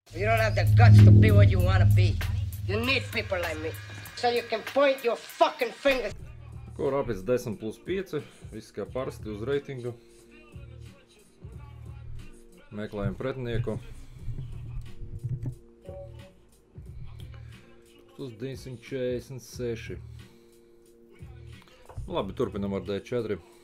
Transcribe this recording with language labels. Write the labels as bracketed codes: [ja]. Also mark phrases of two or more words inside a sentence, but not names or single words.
[en] You don't have the guts to be what you want to be. You need people like me, so you can point your fucking fingers. [lv] Ko Rapids 10+5, viss kā parasti uz reitingu. Meklējam pretinieku. 1946. Labi, turpinam ar D4.